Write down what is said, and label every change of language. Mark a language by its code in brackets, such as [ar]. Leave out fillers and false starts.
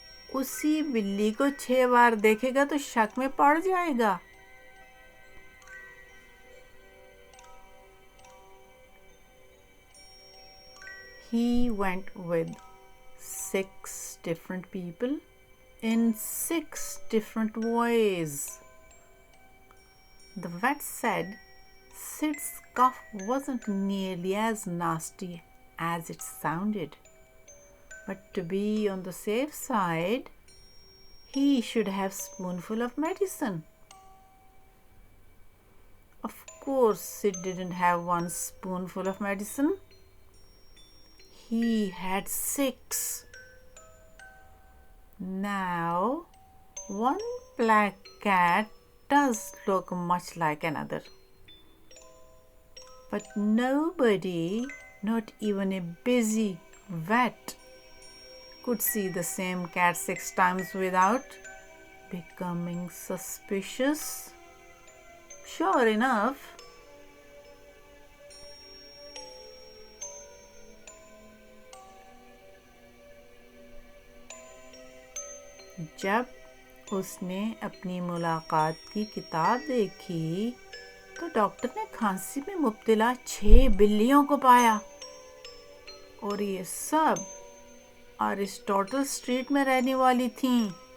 [ur] اسی بلی کو 6 بار دیکھے گا تو شک میں پڑ جائے گا۔ [en] He went with 6 different people in 6 different ways. The vet said Sid's cough wasn't nearly as nasty as it sounded, but to be on the safe side, he should have a spoonful of medicine. Of course, Sid didn't have 1 spoonful of medicine. He had 6. Now, one black cat does look much like another, but nobody, not even a busy vet, could see the same cat 6 times without becoming suspicious. Sure enough, [ur] جب اس نے اپنی ملاقات کی کتاب دیکھی تو doctor نے کھانسی میں مبتلا 6 بلیوں کو پایا، اور یہ سب ایرسٹوٹل اسٹریٹ میں رہنے والی تھیں۔